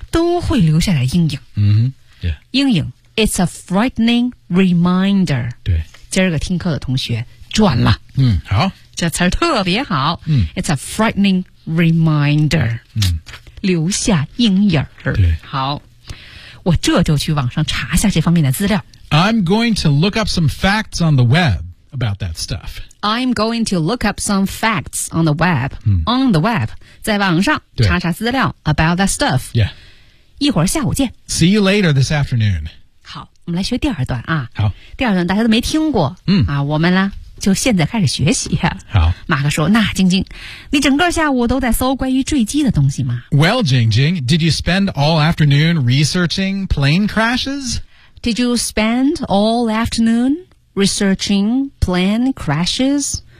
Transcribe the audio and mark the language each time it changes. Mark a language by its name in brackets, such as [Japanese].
[Chinese] 都会留下来阴影。阴影。 [English] It's a frightening reminder. [Chinese] 对。今儿个听课的同学转了。好。这词特别好。 [English] It's a frightening reminder. [Chinese] 留下阴影。对。好。我这就去网上查一下这方面的资料。 [English] I'm going to look up some facts on the web about that stuff. I'm going to look up some facts on the web.、on the web. [Chinese] 在网上查查资料 [English] about that stuff. Yeah. [Chinese] 一会儿下午见。 [English] See you later this afternoon. [Chinese] 好我们来学第二段啊。好。第二段大家都没听过。我们呢就现在开始学习。好。马克说那晶晶你整个下午都在搜关于坠机的东西吗 [English] Well, 晶晶 did you spend all afternoon researching plane crashes? Did you spend all afternoon researching plane crashes?